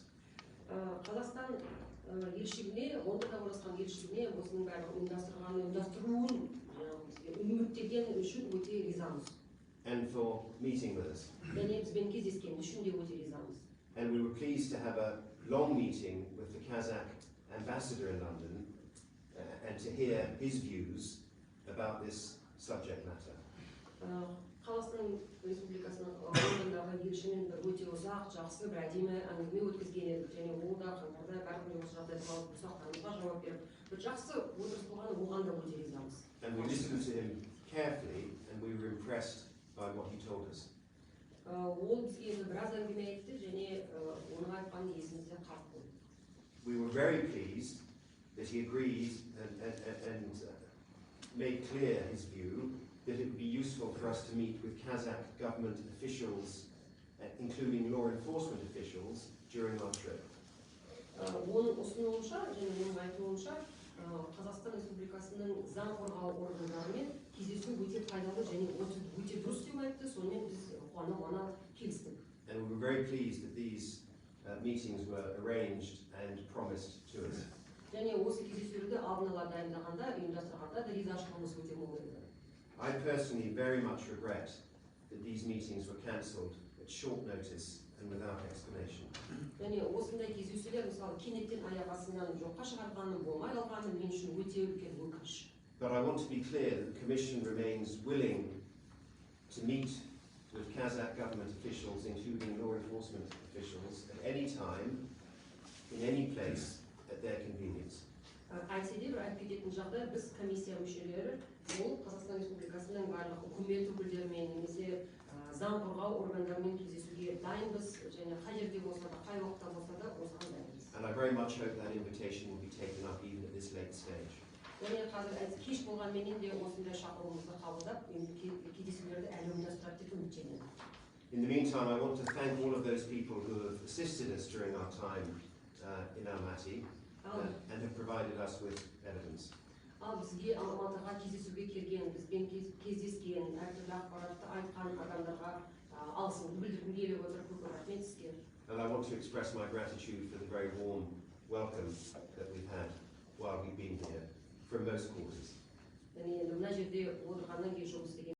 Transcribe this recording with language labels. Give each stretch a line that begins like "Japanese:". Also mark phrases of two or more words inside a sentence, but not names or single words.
Kazakh: Қазақстан елшілігіне, Лондонда орналасқан елшілігіне осының бәрін ұйымдастыруын үміттеген үшін өте ризамыз.
English: And for meeting with us.
Kazakh: Және бізбен кездескен үшін де өте ризамыз.
English: And we were pleased to have a long meeting with the Kazakh ambassador in London and to hear his views about this subject matter.
Kazakh: Қазақстан Республикасының Лондондағы елшімен бір өте ұзақ, жақсы, бір әдемі әңгіме өткізген едік. Және ол да қаңтарда бәрібір осы жағдайды алып сұрақтарымызға жауап беріп, бір жақсы отырыс болған, оған да өте ризамыз.
English: And we listened to him carefully and we were impressed by what he told us.
Kazakh: Ол бізге енді біраз әңгіме айтты және оның айтқанын есімізде қалып қойды.
English: We were very pleased that he agreed and made clear his view that it would be useful for us to meet with Kazakh government officials, including law enforcement officials, during our trip.
Kazakh: Оның ұсынуынша және оның айтуынша Қазақстан Республикасының заң қорғау органдарымен кездесу өте пайдалы және өте дұрыс деп айтты. Сонымен біз қуана келістік.
English: And we were very pleased that these meetings were arranged and promised to us.
Kazakh: Және осы кездесулерді алдын ала дайындағанда, ұйымдастырғанда да ризашылығымыз өте мол еді.
English: I personally very much regret that these meetings were cancelled at short notice and without explanation.
Kazakh: Және осындай кездесулер мысалы кенеттен аяқ астынан жоққа шығарғаны, болмай қалғаны мен үшін өте үлкен өкініш.
English: But I want to be clear that the Commission remains willing to meet with Kazakh government officials, including law enforcement officials, at any time, in any place, at their convenience.
Kazakh: Айтсе де бір айтып кететін жағдай, біз комиссия мүшелері ол Қазақстан Республикасының барлық үкімет өкілдерімен немесе заң қорғау органдарымен кездесуге дайынбыз және қай жерде болса да, қай уақытта болса да осыған дайынбыз.
English: And I very much hope that invitation will be taken up even at this late stage.
Kazakh: Және қазір кеш болғанменен де осындай шақыруымызды қабылдап, кездесулерді әлі ұйымдастырады деп үміттенемін.
English: In the meantime, I want to thank all of those people who have assisted us during our time in Almaty and have provided us with evidence.
Kazakh: Ал бізге Алматыға кездесуге келген, бізбен кездескен, әртүрлі ақпаратты айтқан адамдарға алғысымды білдіргім келіп отыр. Көп рахмет сізге.
English: And I want to express my gratitude for the very warm welcome that we've had while we've been here from most quarters.
Kazakh: және енді мына жерде отырғаннан кейін жұмыс істеген